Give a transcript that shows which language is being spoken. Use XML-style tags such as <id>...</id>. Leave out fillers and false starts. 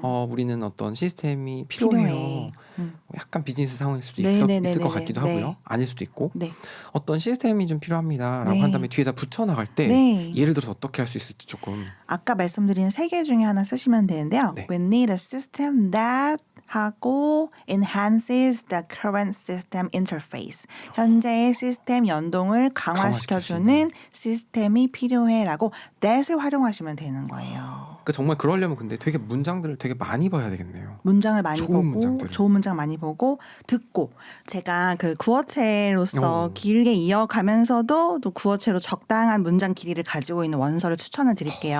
<ko>우리는 어떤 시스템이 필요해요. 약간 비즈니스 상황일 수도 있을 것 같기도 하고요. 아닐 수도 있고. 네. 어떤 시스템이 좀 필요합니다라고 네. 한 다음에 뒤에다 붙여 나갈 때 네. 예를 들어서 어떻게 할 수 있을지 조금. 아까 말씀드린 3개 중에 하나 쓰시면 되는데요. 네.</ko> <en>We need a system that</en> <ko>하고</ko> <en>enhances the current system interface.</en> <ko>현재의 시스템 연동을 강화시켜주는 시스템이 필요해라고 that을 활용하시면 되는 거예요. 그러니까 정말 그러려면 근데 되게 문장들을 되게 많이 봐야 되겠네요. 문장을 많이 좋은 보고 문장들을. 좋은 문장 많이 보고 듣고 제가 그 구어체로서 길게 이어가면서도 또 구어체로 적당한 문장 길이를 가지고 있는 원서를 추천을 드릴게요.</ko>